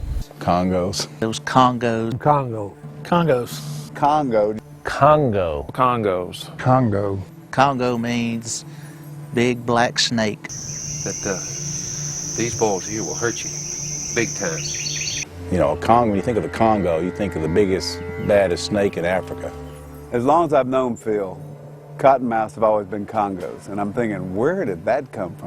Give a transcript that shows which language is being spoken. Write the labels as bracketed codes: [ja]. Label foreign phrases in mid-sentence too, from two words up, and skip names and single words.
[en] Congos. Those Congos. Congo. Congos. Congo. Congo. Congos. Congo. Congo means big black snake. That these balls here will hurt you big time. You know, when you think of the Congo, you think of the biggest, baddest snake in Africa. As long as I've known Phil, cottonmouths have always been Congos, and I'm thinking, where did that come from?